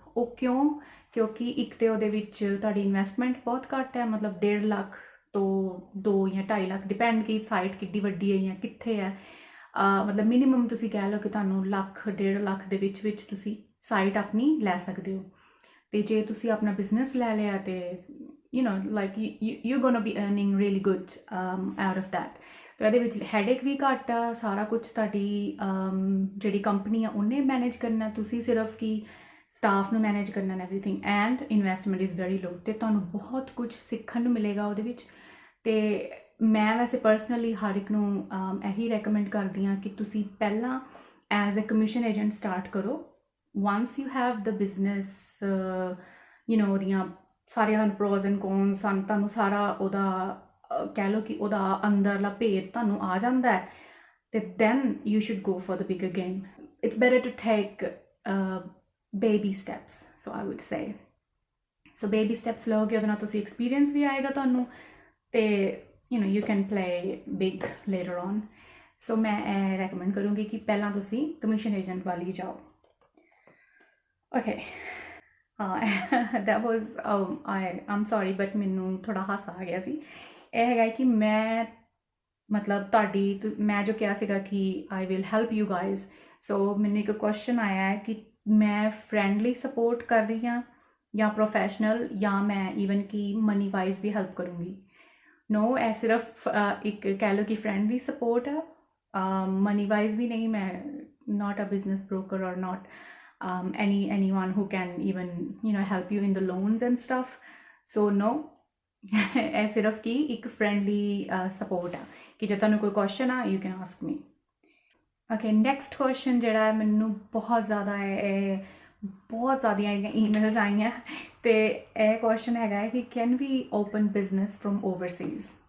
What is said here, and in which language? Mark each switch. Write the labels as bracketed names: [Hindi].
[Punjabi] ਉਹ ਕਿਉਂਕਿ ਇੱਕ ਤਾਂ ਉਹਦੇ ਵਿੱਚ ਤੁਹਾਡੀ ਇਨਵੈਸਟਮੈਂਟ ਬਹੁਤ ਘੱਟ ਹੈ, ਮਤਲਬ 1.5 ਲੱਖ ਤੋਂ 2 ਜਾਂ 2.5 ਲੱਖ ਡਿਪੈਂਡ ਕਿ ਸਾਈਟ ਕਿੱਡੀ ਵੱਡੀ ਹੈ ਜਾਂ ਕਿੱਥੇ ਹੈ। ਮਤਲਬ ਮਿਨੀਮਮ ਤੁਸੀਂ ਕਹਿ ਲਓ ਕਿ ਤੁਹਾਨੂੰ 1.5 ਲੱਖ ਦੇ ਵਿੱਚ ਤੁਸੀਂ ਸਾਈਟ ਆਪਣੀ ਲੈ ਸਕਦੇ ਹੋ। ਅਤੇ ਜੇ ਤੁਸੀਂ ਆਪਣਾ ਬਿਜ਼ਨਸ ਲੈ ਲਿਆ ਅਤੇ [English] like you're gonna be earning really good out of that। [Punjabi] ਤਾਂ ਇਹਦੇ ਵਿੱਚ ਹੈਡੇਕ ਵੀ ਘੱਟ ਆ, ਸਾਰਾ ਕੁਛ ਤੁਹਾਡੀ ਜਿਹੜੀ ਕੰਪਨੀ ਆ ਉਹਨੇ ਮੈਨੇਜ ਕਰਨਾ, ਤੁਸੀਂ ਸਿਰਫ ਕਿ ਸਟਾਫ ਨੂੰ ਮੈਨੇਜ ਕਰਨਾ [English] Everything, and investment is very low. [Punjabi] ਅਤੇ ਤੁਹਾਨੂੰ ਬਹੁਤ ਕੁਝ ਸਿੱਖਣ ਨੂੰ ਮਿਲੇਗਾ ਉਹਦੇ ਵਿੱਚ। ਅਤੇ ਮੈਂ ਵੈਸੇ ਪਰਸਨਲੀ ਹਰ ਇੱਕ ਨੂੰ ਇਹੀ ਰੈਕਮੈਂਡ ਕਰਦੀ ਹਾਂ ਕਿ ਤੁਸੀਂ ਪਹਿਲਾਂ [English] as a commission agent start [Punjabi] ਕਰੋ। [English] once you have the business [Punjabi] ਉਹਦੀਆਂ ਸਾਰੀਆਂ ਤੁਹਾਨੂੰ ਪ੍ਰੋਜ਼ ਐਂਡ ਕੌਨਸ ਤੁਹਾਨੂੰ ਸਾਰਾ ਉਹਦਾ ਕਹਿ ਲਓ ਕਿ ਉਹਦਾ ਅੰਦਰਲਾ ਭੇਦ ਤੁਹਾਨੂੰ ਆ ਜਾਂਦਾ ਹੈ, [English] then you should go for the bigger game. It's better to take baby steps, so I would say. So baby steps [Punjabi] ਲਓਗੇ ਉਹਦੇ ਨਾਲ ਤੁਸੀਂ [English] experience [Punjabi] ਵੀ ਆਏਗਾ ਤੁਹਾਨੂੰ ਤੇ [English] you can play big later on. [Punjabi] So ਮੈਂ ਇਹ recommend ਕਰੂੰਗੀ ਕਿ ਪਹਿਲਾਂ ਤੁਸੀਂ commission agent ਵਾਲੀ ਜਾਓ. Okay. [English] That was I'm sorry but [Punjabi] ਮੈਨੂੰ ਥੋੜਾ ਹਾਸਾ ਆ ਗਿਆ ਸੀ. ਇਹ ਹੈਗਾ ਕਿ ਮੈਂ ਮਤਲਬ ਤੁਹਾਡੀ ਮੈਂ ਜੋ ਕਿਹਾ ਸੀਗਾ ਕਿ [English] I will help you guys. [Punjabi] ਸੋ ਮੈਨੂੰ ਇੱਕ ਕੁਐਸਚਨ ਆਇਆ ਹੈ ਕਿ ਮੈਂ ਫਰੈਂਡਲੀ ਸਪੋਰਟ ਕਰ ਰਹੀ ਹਾਂ ਜਾਂ ਪ੍ਰੋਫੈਸ਼ਨਲ ਜਾਂ ਮੈਂ ਈਵਨ ਕਿ ਮਨੀ ਵਾਈਜ਼ ਵੀ ਹੈਲਪ ਕਰੂੰਗੀ. ਨੋ, ਇਹ ਸਿਰਫ ਇੱਕ ਕਹਿ ਲਓ ਕਿ ਫਰੈਂਡਲੀ ਸਪੋਰਟ ਹੈ, ਮਨੀ ਵਾਈਜ਼ ਵੀ ਨਹੀਂ. ਮੈਂ [English] not a business broker or not anyone who can even help you in the loans and stuff. So no. [Punjabi] ਇਹ ਸਿਰਫ ਕਿ ਇੱਕ ਫਰੈਂਡਲੀ ਸਪੋਰਟ ਆ ਕਿ ਜੇ ਤੁਹਾਨੂੰ ਕੋਈ ਕੁਐਸਚਨ ਆ [English] You can ask me. [Punjabi] Okay, next question ਜਿਹੜਾ ਮੈਨੂੰ ਬਹੁਤ ਜ਼ਿਆਦਾ ਬਹੁਤ ਜ਼ਿਆਦੀਆਂ ਈਮੇਲਸ ਆਈਆਂ ਅਤੇ ਇਹ ਕੁਐਸਚਨ ਹੈਗਾ ਹੈ ਕਿ [English] Can we open business from overseas.